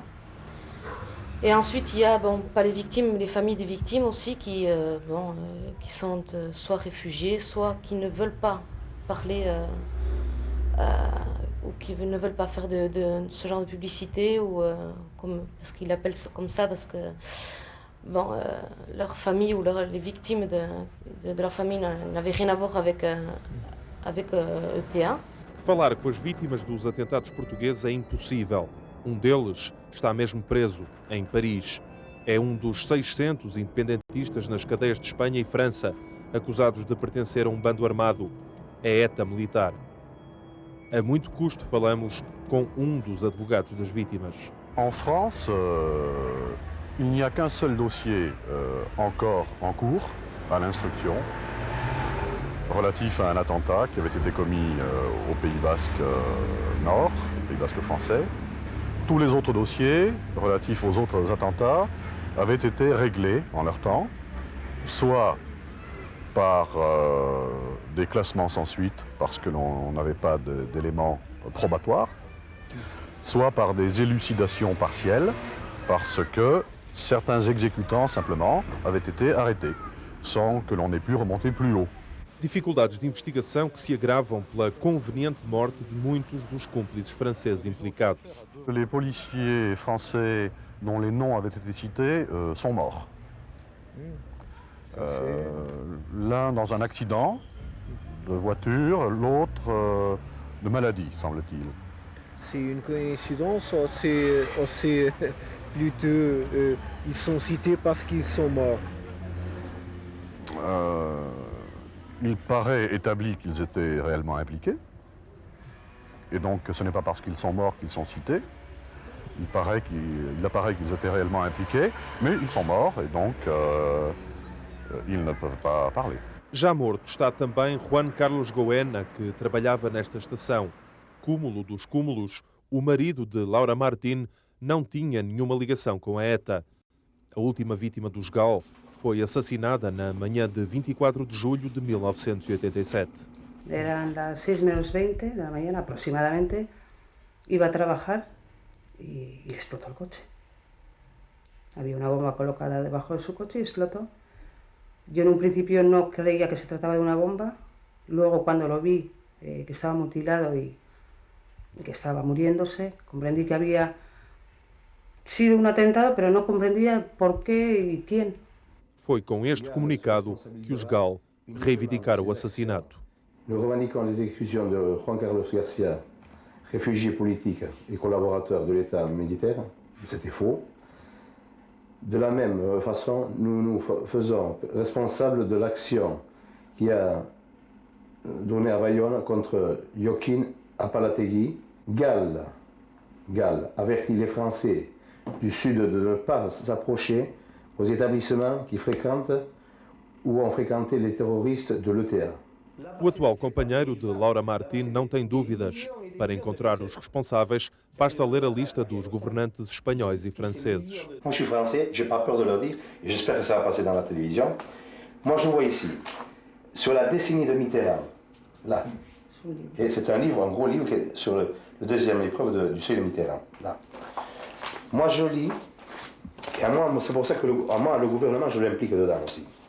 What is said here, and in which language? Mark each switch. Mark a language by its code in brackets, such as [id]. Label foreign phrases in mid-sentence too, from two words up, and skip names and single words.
[fr] Et ensuite, il y a, pas les victimes, les familles des victimes aussi qui sont soit réfugiées, soit qui ne veulent pas parler ou qui ne veulent pas faire de ce genre de publicité, ou parce qu'ils l'appellent comme ça parce que leur famille ou les victimes de leur famille n'avaient rien à voir avec ETA. [pt] Falar com as vítimas dos atentados portugueses é impossível. Um deles está mesmo preso, em Paris. É um dos 600 independentistas nas cadeias de Espanha e França, acusados de pertencer a um bando armado, a ETA militar. A muito custo falamos com um dos advogados das vítimas. [fr] En France, il n'y a qu'un seul dossier encore en cours, à l'instruction, relatif à un attentat qui avait été commis au Pays Basque Nord, au Pays Basque français. Tous les autres dossiers relatifs aux autres attentats avaient été réglés en leur temps, soit par des classements sans suite, parce que l'on n'avait pas d'éléments probatoires, soit par des élucidations partielles, parce que certains exécutants, simplement, avaient été arrêtés, sans que l'on ait pu remonter plus haut. [pt] Dificuldades de investigação que se agravam pela conveniente morte de muitos dos cúmplices franceses implicados. [fr] Les policiers français dont les noms avaient été cités sont morts. L'un dans un accident de voiture, l'autre de maladie, semble-t-il. C'est une coïncidence ou c'est plutôt ils sont cités parce qu'ils sont morts? Il paraît établi qu'ils étaient réellement impliqués. Et donc ce n'est pas parce qu'ils sont morts qu'ils sont cités. Il apparaît qu'ils étaient réellement impliqués, mais ils sont morts et donc ils ne peuvent pas parler. [pt] Já morto está também Juan Carlos Goena, que trabalhava nesta estação. Cúmulo dos cúmulos, o marido de Laura Martín não tinha nenhuma ligação com a ETA. A última vítima dos GAL foi assassinada na manhã de 24 de julho de 1987. [es] Eran las 6:20 de la mañana aproximadamente. Iba a trabajar y explotó el coche. Había una bomba colocada debajo de su coche y explotó. Yo en un principio no creía que se trataba de una bomba. Luego cuando lo vi que estaba mutilado y que estaba muriéndose, comprendí que había sido un atentado, pero no comprendía por qué y quién. [pt] Foi com este comunicado que os GAL reivindicaram o assassinato. [fr] Nous revendiquons les exécutions de Juan Carlos Garcia, réfugié politique et collaborateur de l'État militaire. C'était faux. De la même façon, nous nous faisons responsables de l'action qui a donné à Bayonne contre Joaquín Apalategui. Gall avertit les Français du Sud de ne pas s'approcher aux établissements qui fréquentent ou ont fréquenté les terroristes de l'ETA. [pt] O atual companheiro de Laura Martín não tem dúvidas. Para encontrar os responsáveis, basta ler a lista dos governantes espanhóis e franceses. [fr] Moi, je suis français, j'ai pas peur de leur dire, et j'espère que ça va passer dans la télévision. Moi, je vois ici, sur la décennie de Mitterrand, là, et c'est un livre, un gros livre qui est sur le deuxième épreuve du seuil de Mitterrand, là. Moi, je lis, et à moi, c'est pour ça que le gouvernement, je l'implique dedans aussi.